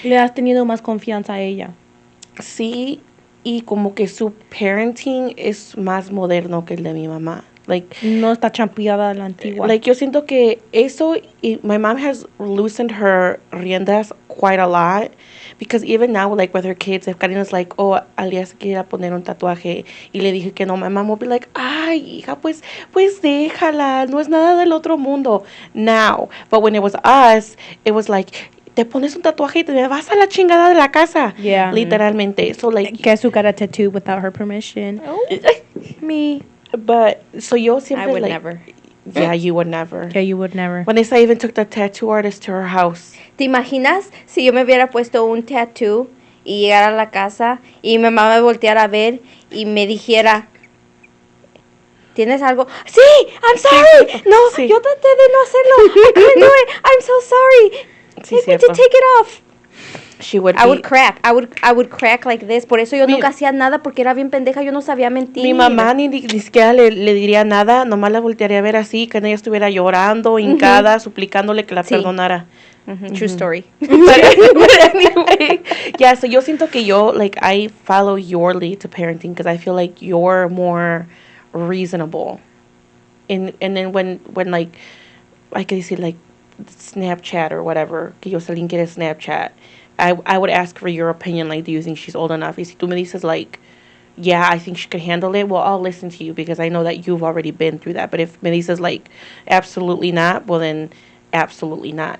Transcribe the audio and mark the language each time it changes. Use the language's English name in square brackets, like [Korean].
[Spanish] Le has tenido más confianza a ella. Sí, y como que su parenting es más moderno que el de mi mamá. [English] Like, [Spanish] no está champeada a la antigua. [English] Like, [Spanish] yo siento que eso, [English] my mom has loosened her riendas quite a lot. Because even now, like, with her kids, if Karina's like, oh, [Spanish] Alia se quiere poner un tatuaje, y le dije que no, [English] my mom will be like, [Spanish] ay, hija, pues déjala, no es nada del otro mundo. [English] Now, but when it was us, it was like, [Spanish] te pones un tatuaje y te vas a la chingada de la casa. [English] Yeah. [Spanish] Literalmente. [English] So, like... Guess who got a tattoo without her permission? Oh. Me. But, so [Spanish] yo siempre, [English] I would like... never. Yeah, you would never. Yeah, you would never. Vanessa even took the tattoo artist to her house. [Spanish] ¿Te imaginas si yo me hubiera puesto un tattoo y llegara a la casa y mi mamá me volteara a ver y me dijera, ¿tienes algo? [English] Sí, I'm sorry. No, [Spanish] sí. Yo traté de no hacerlo. [English] I couldn't do it. I'm so sorry. [Spanish] Sí, [English] I need to take it off. She would I would crack. I would crack like this. [Spanish] Por eso yo nunca hacía nada porque era bien pendeja. Yo no sabía mentir. Mi mamá ni siquiera le diría nada. Nomás la voltearía a ver así, que ella estuviera llorando, hincada, suplicándole que la perdonara. [English] True story. But anyway, yeah, so [Spanish] yo siento que yo, [English] like, I follow your lead to parenting because I feel like you're more reasonable. And then when like, I could say, like, Snapchat or whatever, [Spanish] que Jocelyn quiere Snapchat, [English] I would ask for your opinion, like, do you think she's old enough? [Spanish] Y si tú me dices, [English] like, yeah, I think she could handle it, well, I'll listen to you because I know that you've already been through that. But if [Spanish] me dices, [English] like, absolutely not, well, then absolutely not.